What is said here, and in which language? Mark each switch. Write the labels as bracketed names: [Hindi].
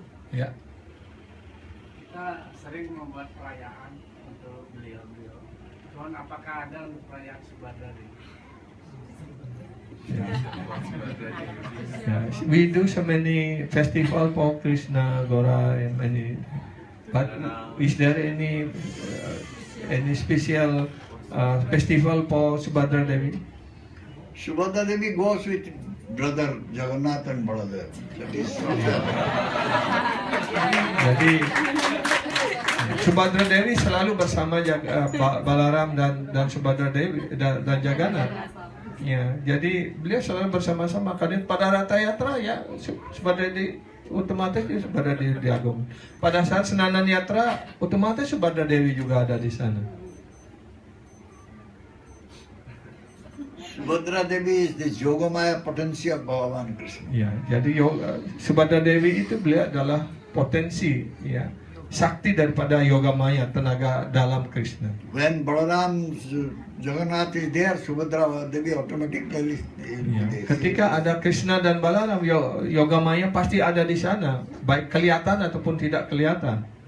[Indonesian] Ya. Kita sering membuat perayaan untuk beliau-beliau. Cuman apakah ada untuk perayaan Subhadra Dewi? [English] Yeah, we do so many festival for Krishna, Gora, and many. But is there any special festival for Subhadra Devi? Subhadra Devi goes with brother Jagannath and Baladev. That is [Indonesian] Jadi Subhadra Devi selalu bersama Balaram dan Subhadra Dewi dan Jagannath. Ya, jadi beliau selalu bersama-sama. Kadang pada Rata Yatra ya Subhadra Devi otomatis Subhadra Dewi diagung. Pada saat Senanan Yatra otomatis Subhadra Dewi juga ada di sana. [English] Subhadra Devi is the Yogamaya potency of Bhagavan Krishna. [Indonesian] Ya, jadi Subhadra Dewi itu beliau adalah potensi, ya, sakti daripada Yogamaya, tenaga dalam Krishna. [English] When Balaram Jagannath is there, Subhadra Devi automatically is Ya, there. [Indonesian] ketika ada Krishna dan Balaram, Yogamaya pasti ada di sana, baik kelihatan ataupun tidak kelihatan.